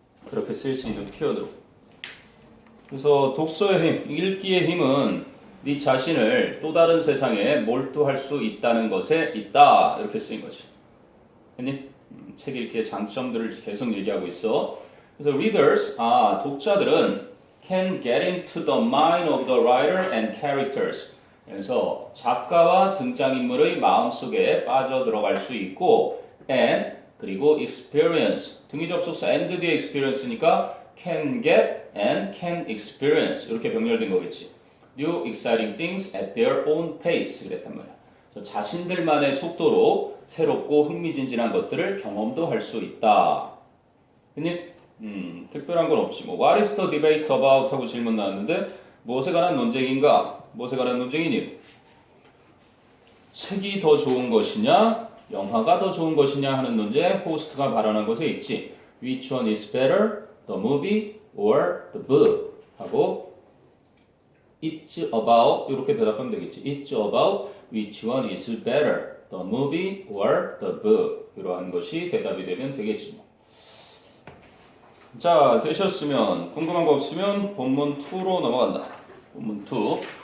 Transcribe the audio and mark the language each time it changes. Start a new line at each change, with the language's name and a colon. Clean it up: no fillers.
Korean: 그렇게 쓸 수 있는 표현으로. 그래서 독서의 힘, 읽기의 힘은 네 자신을 또 다른 세상에 몰두할 수 있다는 것에 있다. 이렇게 쓰인 거지. 했니? 책 읽기의 장점들을 계속 얘기하고 있어. 그래서
English: readers,
Korean: 독자들은
English: can get into the mind of the writer and characters.
Korean: 그래서 작가와 등장인물의 마음속에 빠져 들어갈 수 있고 and 그리고 experience 등위 접속사 and 뒤에 experience니까
English: can get and can experience
Korean: 이렇게 병렬된 거겠지.
English: New exciting things at their own pace
Korean: 그랬단 말이야. 자신들만의 속도로 새롭고 흥미진진한 것들을 경험도 할 수 있다. 근데 특별한 건 없지. 뭐
English: What is the debate about?
Korean: 하고 질문 나왔는데 무엇에 관한 논쟁인가? 무엇에 관한 논쟁이니? 책이 더 좋은 것이냐? 영화가 더 좋은 것이냐 하는 논쟁 호스트가 발언한 것에 있지.
English: Which one is better? The movie or the book?
Korean: 하고
English: It's about
Korean: 이렇게 대답하면 되겠지.
English: It's about which one is better? The movie or the book?
Korean: 이러한 것이 대답이 되면 되겠지. 자, 되셨으면 궁금한 거 없으면 본문 2로 넘어간다. 본문 2.